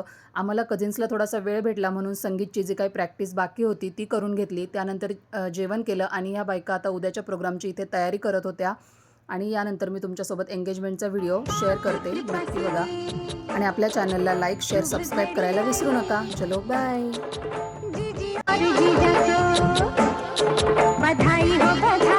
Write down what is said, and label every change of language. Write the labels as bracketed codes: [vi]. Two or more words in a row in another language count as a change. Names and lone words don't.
[mr] आम्हाला कझिन्सला थोडासा वेळ भेटला म्हणून संगीतची जी काही प्रॅक्टिस बाकी होती ती करून घेतली. त्यानंतर जेवण केलं आणि ह्या बायका आता उद्याच्या प्रोग्रामची इथे तयारी करत होत्या. आणि यानंतर मी तुमच्यासोबत एंगेजमेंटचा व्हिडिओ शेअर करते, नक्की बघा. आणि आपल्या चॅनलला लाईक, शेअर, सबस्क्राईब करायला विसरू नका. चलो बाय. [hi] जीजी और जीजा को बधाई हो।